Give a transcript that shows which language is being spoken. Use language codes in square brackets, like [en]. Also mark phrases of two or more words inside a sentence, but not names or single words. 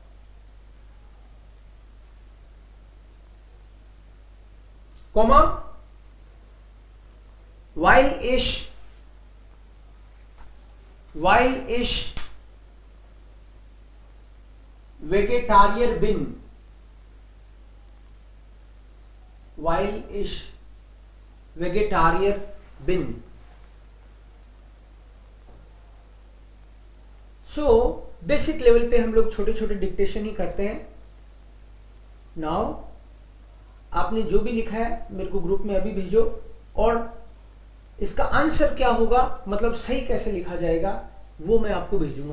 [de] Komma, weil ich Vegetarier bin. Weil ich Vegetarier bin. [hi] सो [en] basic level [hi] पे हम लोग छोटे छोटे डिक्टेशन ही करते हैं. नाउ आपने जो भी लिखा है मेरे को ग्रुप में अभी भेजो, और इसका आंसर क्या होगा, मतलब सही कैसे लिखा जाएगा वो मैं आपको भेजूंगा.